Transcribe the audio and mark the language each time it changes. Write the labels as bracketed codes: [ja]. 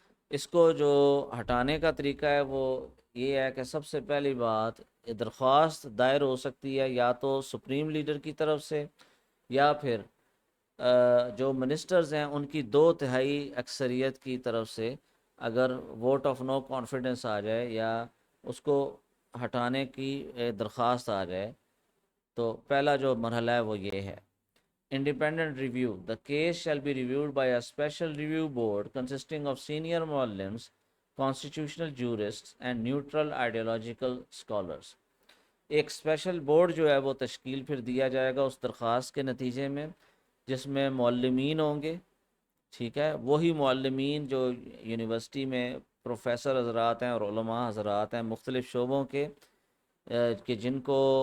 [ur] اس کو جو ہٹانے کا طریقہ ہے وہ یہ ہے کہ سب سے پہلی بات، درخواست دائر ہو سکتی ہے یا تو سپریم لیڈر کی طرف سے، یا پھر جو منسٹرز ہیں ان کی 2/3 اکثریت کی طرف سے اگر ووٹ آف نو کانفیڈنس آ جائے یا اس کو ہٹانے کی درخواست آ جائے، تو پہلا جو مرحلہ ہے وہ یہ ہے. [en] Independent review. The case shall be reviewed by a special review board consisting of senior muallims, constitutional jurists and neutral ideological scholars. [ur] ایک اسپیشل بورڈ جو ہے وہ تشکیل پھر دیا جائے گا اس درخواست کے نتیجے میں، جس میں معلمین ہوں گے، ٹھیک ہے، وہی معلمین جو یونیورسٹی میں پروفیسر حضرات ہیں اور علماء حضرات ہیں مختلف شعبوں کے، کہ جن کو